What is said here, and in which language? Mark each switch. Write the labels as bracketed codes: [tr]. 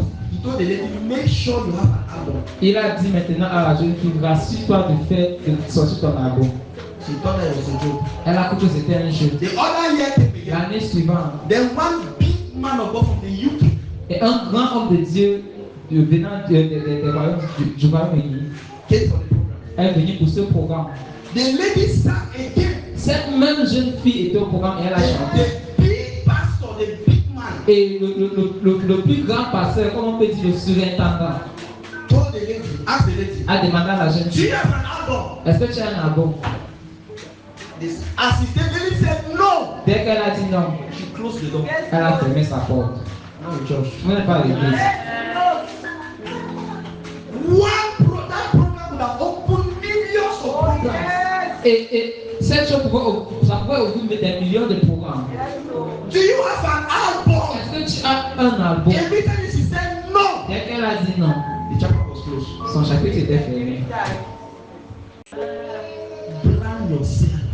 [en] He told the lady, make sure you have an album. [fr] Il a dit maintenant à la jeune fille, rassure-toi de sortir ton album. [en] She thought that it was a joke. [fr] Elle a cru que c'était un jeu. [en] The other year came again. [fr] L'année suivante, [en] Then one big man of God from the UK [fr] et un grand homme de Dieu venant des royaumes du Royaume-Uni [en] came for the program. [fr] est venu pour ce programme. [en] The lady sang again. [fr] Cette même jeune fille était au programme et elle a chanté. [en] The big pastor, the big man, [fr] Et le plus grand pasteur, comme on peut dire le surintendant, [en] told the lady, asked the lady, [fr] a demandé à la jeune [en] do [fr] fille, [en] you have an album? [fr] est-ce que tu as un album? [en] This assistant lady said no. [fr] Dès qu'elle a dit non, [en] She closed the door. [fr] elle a fermé sa porte. [en] Now in church. [fr] Vous n'êtes pas à l'église. [en] That program would have opened millions of programs. [fr] Et cette chose ça pouvait ouvrir des millions de programmes. [en] Do you have an album? [fr] Est-ce que tu as un album? [en] Every time she said no, [fr] Dès qu'elle a dit non, [en] the chapter was closed. [fr] son chapitre était fermé. [en] Plan yourself.